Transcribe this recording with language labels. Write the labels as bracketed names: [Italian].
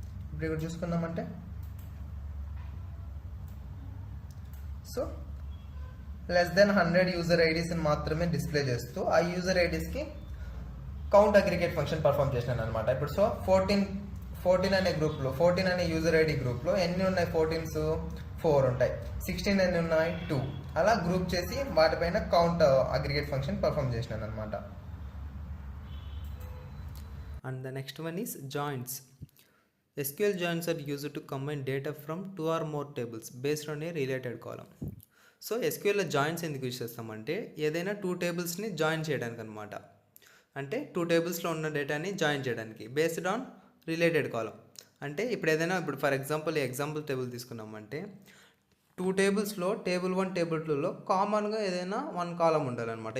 [Telugu] ఇప్పుడు ఇక్కడ చూసుకున్నామంటే so less than 100 user ఐడీస్ని మాత్రమే డిస్ప్లే చేస్తూ ఆ user ఐడీస్కి count aggregate function perform చేసినాను అనమాట. ఇప్పుడు సో 14 అనే గ్రూప్లో 14 అనే యూజర్ ఐడి గ్రూప్లో ఎన్ని ఉన్నాయి? 14s 4 ఉంటాయి. 16 ఎన్ని ఉన్నాయి? 2. అలా గ్రూప్ చేసి వాటిపైన కౌంట్ అగ్రిగేట్ ఫంక్షన్ పర్ఫామ్ చేసినాను అనమాట. [English] And the next one is joins. SQL joins are used to combine data from 2 or more tables based on a related column. [Telugu] So ఎస్క్యూఎల్లో joins ఎందుకు యూజ్ చేస్తామంటే ఏదైనా 2 టేబుల్స్ని జాయిన్ చేయడానికి అనమాట. అంటే 2 టేబుల్స్లో ఉన్న డేటాని జాయిన్ చేయడానికి [English] Based on related column. [Telugu] అంటే ఇప్పుడు ఫర్ ఎగ్జాంపుల్ ఎగ్జాంపుల్ టేబుల్ తీసుకున్నామంటే 2 టేబుల్స్లో టేబుల్ 1 టేబుల్ 2లో కామన్గా ఏదైనా 1 కాలం ఉండాలన్నమాట.